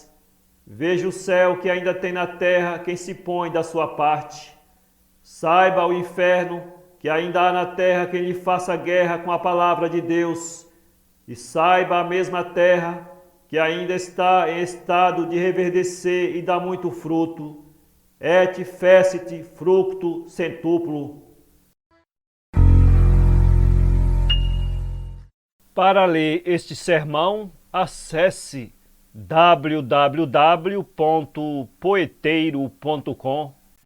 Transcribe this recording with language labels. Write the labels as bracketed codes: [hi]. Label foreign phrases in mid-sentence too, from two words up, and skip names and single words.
[pt] Veja o céu que ainda tem na terra quem se põe da sua parte. Saiba o inferno que ainda há na terra quem lhe faça guerra com a palavra de Deus. E saiba a mesma terra que ainda está em estado de reverdecer e dar muito fruto. [la] Et fecit fructu centuplo. [pt] Para ler este sermão, acesse www.poeteiro.com